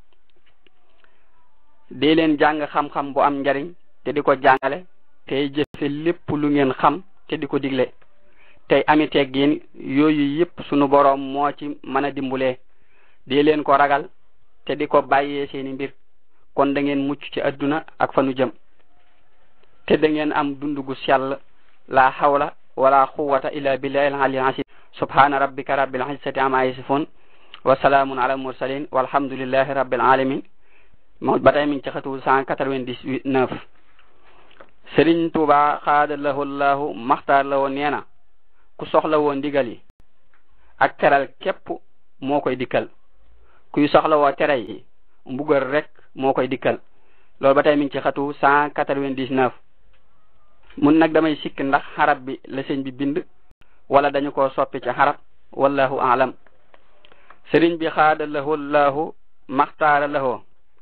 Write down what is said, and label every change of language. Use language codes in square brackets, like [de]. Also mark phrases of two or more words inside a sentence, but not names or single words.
[wo] dee leen jàng xam-xam bu am njariñ te di ko jàngale tey jëfe lépp lu ngeen xam te di ko digle tey ami teggin yooyu yépp sunu boroom moo ci mën a dimbulee dee leen ko ragal te di ko bàyyee seeni mbir kon da ngeen mucc ci adduna ak fanu jëm te da ngeen am dundu gu sell [ar] لا حول ولا قوة إلا بالله العلي العظيم سبحان ربك رب العزة عما يصفون وسلام على المرسلين والحمد لله رب العالمين [wo] moo ba tey mi ngi ci xatu 199 Sëriñ Tuuba xaadalahu llahu maxtaar la woon nee na ku soxla woon ndigal yi ak teral képp moo koy dikkal kuy soxla woo tere yi mbugal rek moo koy dikkal loolu ba tey mi ngi ci xatu 199 mun nag damay sikk ndax xarab bi la sëñ bi bind wala dañu ko soppi ci xarab [ar] والله أعلم [wo] sëriñ bi xaadalahu llahu maxtaara lahu